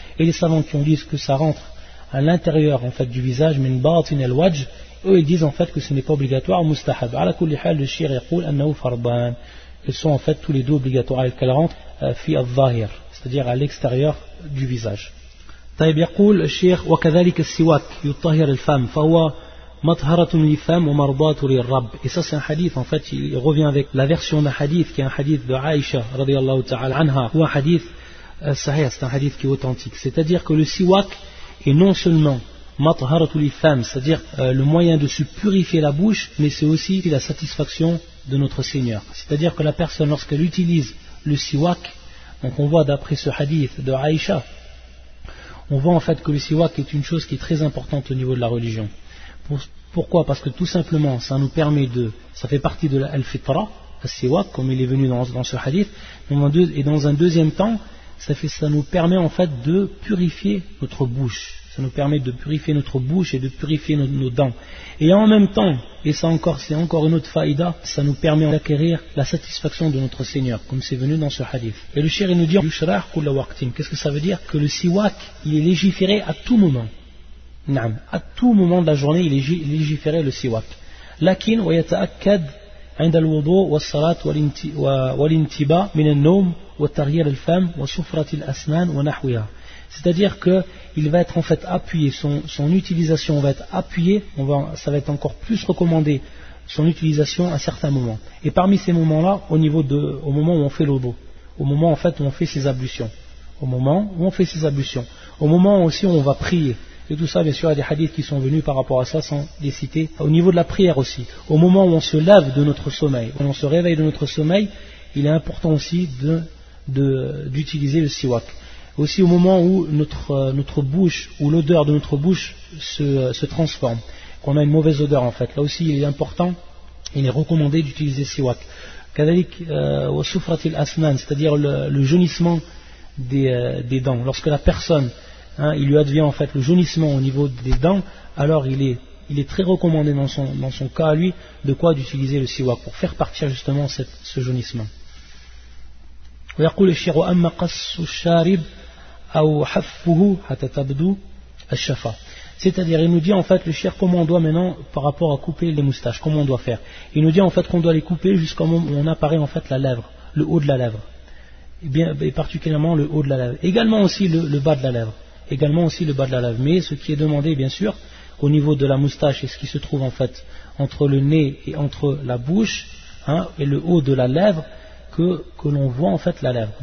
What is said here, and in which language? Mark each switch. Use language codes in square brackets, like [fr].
[fr] Et les savants qui ont dit que ça rentre à l'intérieur en fait du visage, [ar] min ba'atin al-wajh, [fr] eux, ils disent en fait que ce n'est pas obligatoire, mustahab. [ar] À la kulli hal, [fr] le shir [ar] yaqul annahu farban. [fr] Ils sont en fait tous les deux obligatoires, et qu'elles rentrent fi al-zahir, c'est-à-dire à l'extérieur du visage. [ar] طيب يقول الشيخ وكذلك السواك يطهر الفم فهو مطهرة للفم ومرضاة للرب. [fr] Et ça c'est un hadith, en fait il revient avec la version d'un hadith qui est un hadith de Aïcha radiallahu ta'ala anha, ou un hadith Sahih, c'est un hadith qui est authentique. C'est-à-dire que le siwak est non seulement [ar] mataharatu lifam, [fr] c'est-à-dire le moyen de se purifier la bouche, mais c'est aussi la satisfaction de notre Seigneur. C'est-à-dire que la personne, lorsqu'elle utilise le siwak, donc on voit d'après ce hadith de Aïcha, on voit en fait que le siwak est une chose qui est très importante au niveau de la religion. Pourquoi ? Parce que tout simplement, ça nous permet de. Ça fait partie de l'al-fitra, le siwak, comme il est venu dans ce hadith, et dans un deuxième temps, ça nous permet en fait de purifier notre bouche. Ça nous permet de purifier notre bouche et de purifier nos dents. Et en même temps, et ça encore, c'est encore une autre faïda, ça nous permet d'acquérir la satisfaction de notre Seigneur, comme c'est venu dans ce hadith. Et le shir nous dit, qu'est-ce que ça veut dire? Que le siwak, il est légiféré à tout moment. Naam. À tout moment de la journée, il est légiféré le siwak. [ar] Lakin wa yata'akkad عند الوضوء والصلاة والانتباء من النوم وتغيير الفم وصفرة الأسنان ونحوها. [fr] C'est-à-dire que il va être en fait appuyé, son utilisation va être appuyée, ça va être encore plus recommandé son utilisation à certains moments. Et parmi ces moments-là, au moment où on fait l'obo, au moment en fait où on fait ses ablutions, au moment aussi où on va prier. Et tout ça, bien sûr, il y a des hadiths qui sont venus par rapport à ça, sans les citer. Au niveau de la prière aussi, au moment où on se lave de notre sommeil, où on se réveille de notre sommeil, il est important aussi d'utiliser le siwak. Aussi au moment où notre bouche, où l'odeur de notre bouche se transforme, qu'on a une mauvaise odeur en fait. Là aussi, il est important, il est recommandé d'utiliser le siwak. [ar] Kadalik wa sufratil asnan, [fr] c'est-à-dire le jaunissement des dents. Lorsque la personne, hein, il lui advient en fait le jaunissement au niveau des dents, alors il est très recommandé dans son cas à lui de quoi d'utiliser le siwak pour faire partir justement ce jaunissement. [ar] ويقول الشيخ أما قص الشارب أو حفه حتى تبدو الشفا. [fr] C'est-à-dire, il nous dit en fait le shir comment on doit maintenant par rapport à couper les moustaches, comment on doit faire. Il nous dit en fait qu'on doit les couper jusqu'au moment où on apparaît en fait la lèvre, le haut de la lèvre. Et particulièrement le haut de la lèvre. Également aussi le bas de la lèvre. Mais ce qui est demandé, bien sûr, au niveau de la moustache et ce qui se trouve en fait entre le nez et entre la bouche, hein, et le haut de la lèvre, que l'on voit en fait la lèvre.